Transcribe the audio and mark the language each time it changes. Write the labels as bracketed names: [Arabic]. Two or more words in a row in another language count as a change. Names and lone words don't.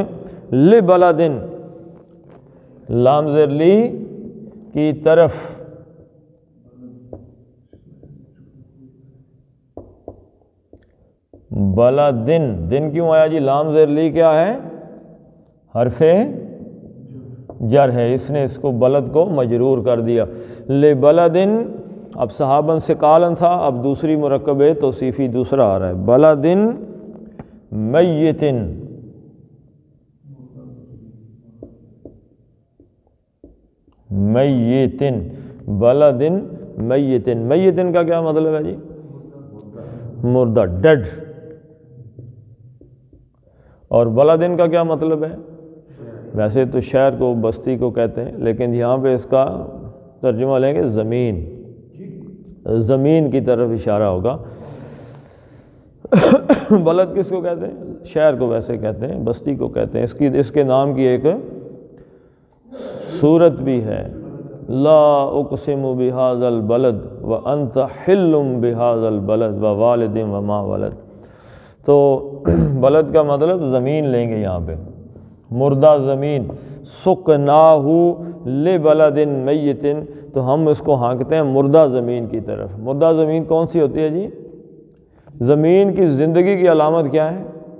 [Urdu] لبلدن، لام زیر لی کی طرف، بلدن، دن کیوں آیا جی؟ لام زیر لی کیا ہے؟ حرف جر ہے، اس نے اس کو بلد کو مجرور کر دیا. لبلدن، اب [Arabic] صحابن ثقالن [Urdu] تھا، اب دوسری مرکب توصیفی دوسرا آ رہا ہے. [Arabic] بلدن میتن، میتن، بلدن میتن. [Urdu] میتن کا کیا مطلب ہے جی؟ مردہ، ڈیڈ. اور بلدن کا کیا مطلب ہے؟ ویسے تو شہر کو، بستی کو کہتے ہیں، لیکن یہاں پہ اس کا ترجمہ لیں گے زمین، زمین کی طرف اشارہ ہوگا. بلد کس کو کہتے ہیں؟ شہر کو ویسے کہتے ہیں، بستی کو کہتے ہیں. اس کے نام کی ایک صورت بھی ہے، [Arabic] لا اقسم بہذا البلد وانت حل بہذا البلد ووالد وما ولد. [Urdu] تو بلد کا مطلب زمین لیں گے یہاں پہ، مردہ زمین. [Arabic] سکناہو لبلد میت، [Urdu] تو ہم اس کو ہانکتے ہیں مردہ زمین کی طرف. مردہ زمین کون سی ہوتی ہے جی؟ زمین کی زندگی کی علامت کیا ہے؟